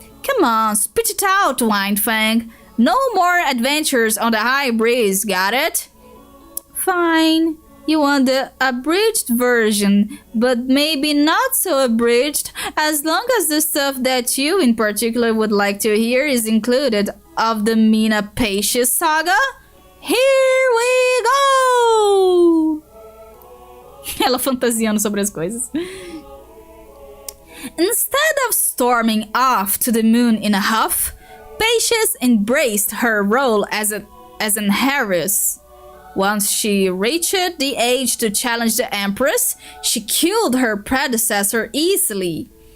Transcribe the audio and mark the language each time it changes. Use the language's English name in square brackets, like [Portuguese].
[English] Come on, spit it out, Windfang. No more adventures on the high breeze, got it? Fine. You want the abridged version, but maybe not so abridged, as long as the stuff that you in particular would like to hear is included of the Mina PEIXA saga? Here we go! [Portuguese] Ela fantasiando sobre as coisas. [English] Instead of storming off to the moon in a huff, PEIXA embraced her role as an heiress. Once she reached the age to challenge the Empress, she killed her predecessor easily.